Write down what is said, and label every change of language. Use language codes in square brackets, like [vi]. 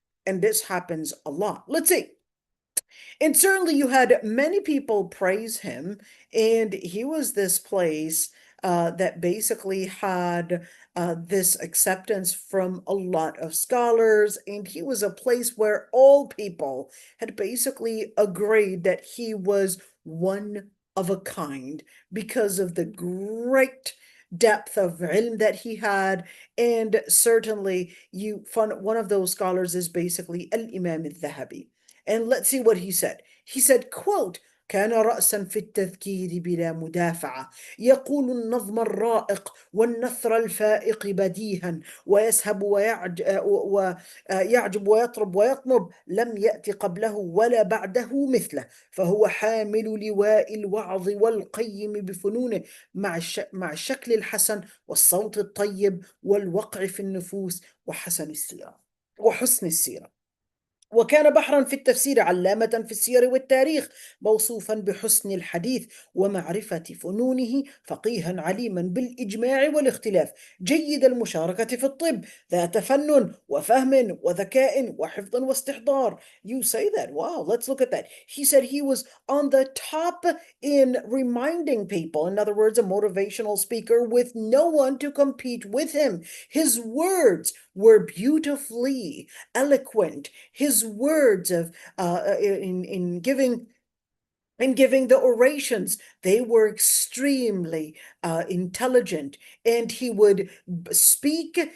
[en] And this happens a lot. Let's see. And certainly you had many people praise him, and he was this place that basically had this acceptance from a lot of scholars, and he was a place where all people had basically agreed that he was one of a kind because of the great depth of ilm that he had. And certainly you find one of those scholars is basically al-Imam al-Dhahabi. And let's see what he said. He said, quote, [ar] كان رأسا في التذكير بلا مدافعة، يقول النظم الرائق والنثر الفائق بديها، ويسهب ويعجب ويطرب ويطنب، لم يأت قبله ولا بعده مثله، فهو حامل لواء الوعظ والقيم بفنونه، مع الشكل الحسن والصوت الطيب والوقع في النفوس وحسن السيرة. وكان بحرا في التفسير، علامة في السير والتاريخ، موصوفا بحسن الحديث ومعرفة فنونه، فقيها عليما بالإجماع والاختلاف، جيد المشاركة في الطب، ذات فن وفهم وذكاء وحفظ واستحضار. [en] You say that. Wow, let's look at that. He said he was on the top in reminding people. In other words, a motivational speaker with no one to compete with him. His words were beautifully eloquent. His words of in giving the orations, they were extremely intelligent, and he would speak